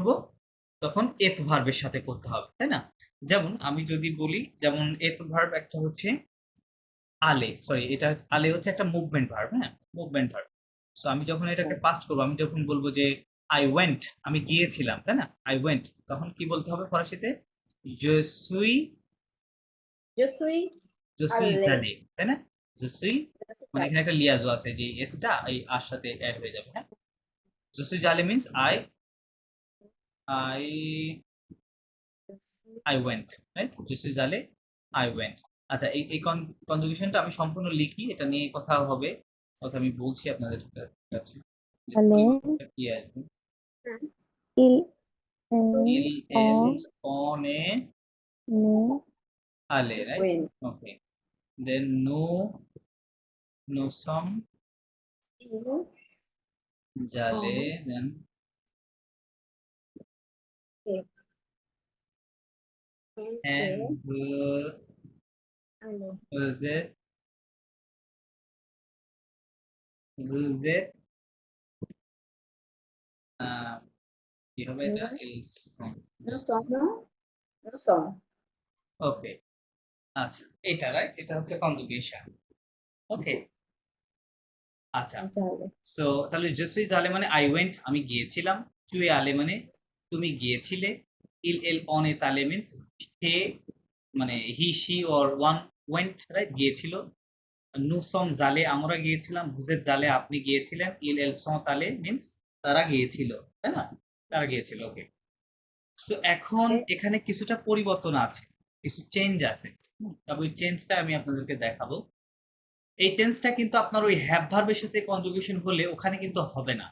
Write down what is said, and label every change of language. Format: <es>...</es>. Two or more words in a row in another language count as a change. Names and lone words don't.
<bn>তখন এত ভার্বের সাথে করতে হবে, তাই না? যেমন আমি যদি বলি, যেমন এত ভার্ব একটা হচ্ছে আলে, সরি, এটা আলে হচ্ছে একটা মুভমেন্ট ভার্ব, হ্যাঁ, মুভমেন্ট ভার্ব। সো আমি যখন এটাকে পাস্ট করবো, আমি যখন বলবো যে</bn> <en>I went,</en> <bn>আমি গিয়েছিলাম, তাই না?</bn> <en>I went,</en> <bn>তখন কি বলতে হবে ফরাসিতে?</bn> <fr>je suis, je suis je suis allé। allé,</fr> <bn>তাই না?</bn> <fr>je suis,</fr> <bn>মানে এখানে একটা লিয়াজো আছে, যে এসটা এই আর সাথে অ্যাড হয়ে যাবে, হ্যাঁ।</bn> <fr>je suis allé মিন্স</fr> <en>I I went,</en> <fr>রাইট? je suis allé,</fr> <en>I went।</en> <bn>আচ্ছা, এই কনজুগেশনটা আমি সম্পূর্ণ লিখি, এটা নিয়ে কথা হবে, কথা আমি বলছি আপনাদের কাছে যে তাহলে পরিবর্তনটা কি আসবে।</bn> <fr>ইল il অ elle on est নে allé,</fr> <en>right? Win. Okay, then</en> <fr>nous sommes allés,</fr> <en>then and</en> <fr>vous êtes</fr> <bn>কি হবে এটা? ওকে, আচ্ছা, এটা রাইট, এটা হচ্ছে কনজুগেশন। ওকে, আচ্ছা, সো তাহলে</bn> <fr>je suis allé</fr> <bn>মানে</bn> <en>I went,</en> <bn>আমি গিয়েছিলাম।</bn> <fr>tu es allé</fr> <bn>মানে তুমি গিয়েছিলে।</bn> <fr>il elle on est allé মিন্স</fr> <bn>সে, মানে</bn> <en>he she or one went, right,</en> <bn>গিয়েছিল।</bn> <fr>nous sommes allés</fr> <bn>আমরা গিয়েছিলাম।</bn> <fr>vous êtes allés</fr> <bn>আপনি গিয়েছিলেন।</bn> <fr>il elles sont allés</fr> <bn>মিন্স তারা গিয়েছিল, তাই না? তারা গিয়েছিল, ওকে। সো এখন এখানে কিছুটা পরিবর্তন আছে, কিছু চেঞ্জ আছে। তবে ওই চেঞ্জটা আমি আপনাদেরকে দেখাবো। এই টেন্সটা কিন্তু আপনার ওই হ্যাভ ভার্বের সাথে কনজুগেশন হলে ওখানে কিন্তু হবে না।</bn>